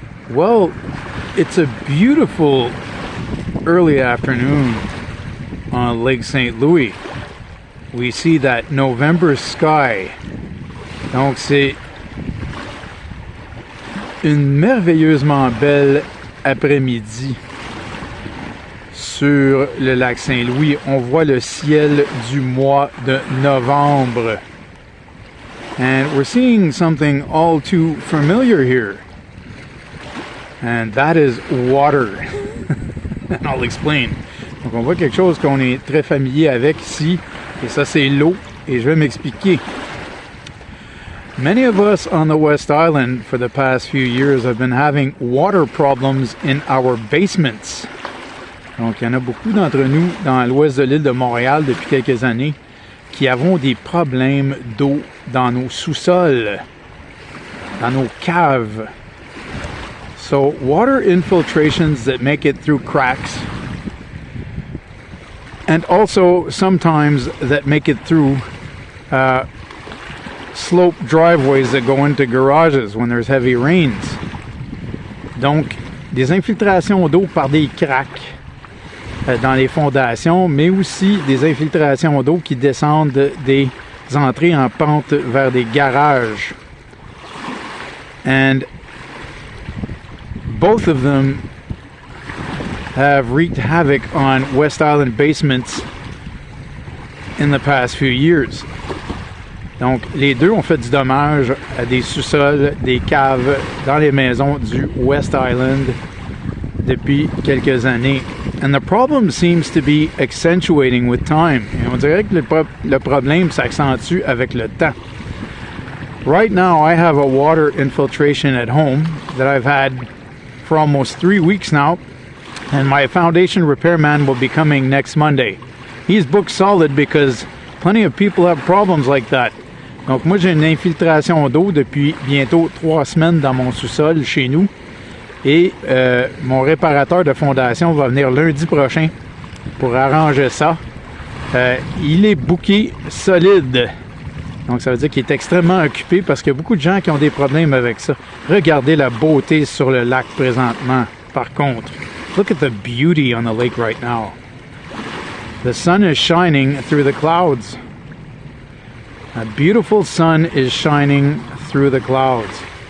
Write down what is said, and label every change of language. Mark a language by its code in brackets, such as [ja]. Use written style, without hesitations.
[en] Well, it's a beautiful early afternoon on Lake St. Louis. We see that November sky. [fr] Donc, c'est une merveilleusement belle après-midi sur le lac Saint-Louis. On voit le ciel du mois de novembre. [en] And we're seeing something all too familiar here. And that is water. And I'll explain. [fr] Donc on voit quelque chose qu'on est très familier avec ici. Et ça, c'est l'eau. Et je vais m'expliquer. [en] Many of us on the West Island for the past few years have been having water problems in our basements. [fr] Donc, il y en a beaucoup d'entre nous dans l'ouest de l'île de Montréal depuis quelques années qui avons des problèmes d'eau dans nos sous-sols, dans nos caves. [en] So, water infiltrations that make it through cracks, and also sometimes that make it through slope driveways that go into garages when there's heavy rains. [fr] Donc, des infiltrations d'eau par des cracks dans les fondations, mais aussi des infiltrations d'eau qui descendent des entrées en pente vers des garages. [en] And both of them have wreaked havoc on West Island basements in the past few years. [fr] Donc, les deux ont fait du dommage à des sous-sols, des caves dans les maisons du West Island depuis quelques années. [en] And the problem seems to be accentuating with time. [fr] Et on dirait que le problème s'accentue avec le temps. [en] Right now, I have a water infiltration at home that I've had for almost 3 weeks now, and my foundation repairman will be coming next Monday. He's booked solid because plenty of people have problems like that. [fr] Donc moi, j'ai une infiltration d'eau depuis bientôt 3 semaines dans mon sous-sol chez nous. Et mon réparateur de fondation va venir lundi prochain pour arranger ça. Il est booké solide. Donc ça veut dire qu'il est extrêmement occupé parce qu'il y a beaucoup de gens qui ont des problèmes avec ça. Regardez la beauté sur le lac présentement, par contre. [en] Look at the beauty on the lake right now. The sun is shining through the clouds. A beautiful sun is shining through the clouds.